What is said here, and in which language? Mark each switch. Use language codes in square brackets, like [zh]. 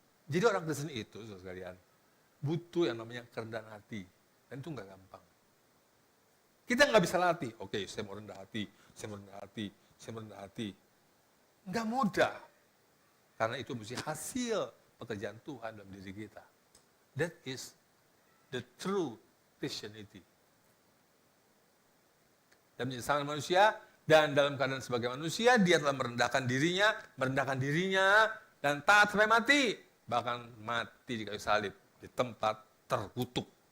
[id] Jadi orang Kristen itu, saudara sekalian, butuh yang namanya kerendahan hati. Dan itu nggak gampang. Kita nggak bisa latih. Oke, saya mau rendah hati, saya mau rendah hati, saya mau rendah hati. Nggak mudah. Karena itu mesti hasil pekerjaan Tuhan dalam diri kita. [en] That is the true Christianity. [id] Dan menjadi sama manusia, dan dalam keadaan sebagai manusia, dia telah merendahkan dirinya, dan taat sampai mati. Bahkan mati di kayu salib, di tempat terkutuk.